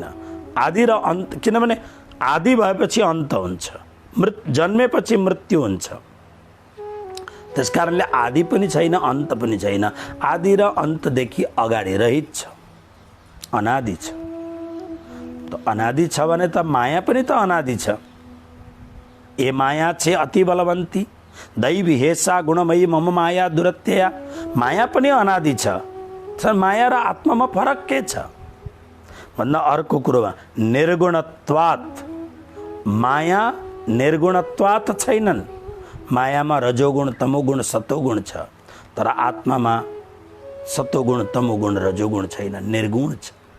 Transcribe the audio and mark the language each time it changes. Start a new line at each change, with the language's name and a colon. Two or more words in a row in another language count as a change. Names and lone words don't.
Nepali: आदि र अन्त, किनभने आदि भएपछि अन्त हुन्छ, जन्मेपछि मृत्यु हुन्छ। त्यसकारणले आदि पनि छैन अन्त पनि छैन, आदि र अन्तदेखि अगाडि रहित छ, अनादि छ। त अनादि छ भने त माया पनि त अनादि छ।
Gujarati: ए माया छे अति बलवन्ती
Sanskrit: दैवी हेसा गुणमयी मम माया दुरत्यया।
Nepali: माया पनि अनादि छ। माया र आत्मामा फरक के छ भन्दा अर्को कुरोमा निर्गुणत्वात्, माया निर्गुणत्वात् छैनन्। मायामा रजोगुण तमोगुण सतोगुण छ, तर आत्मामा सतोगुण तमोगुण रजोगुण छैन, निर्गुण छ।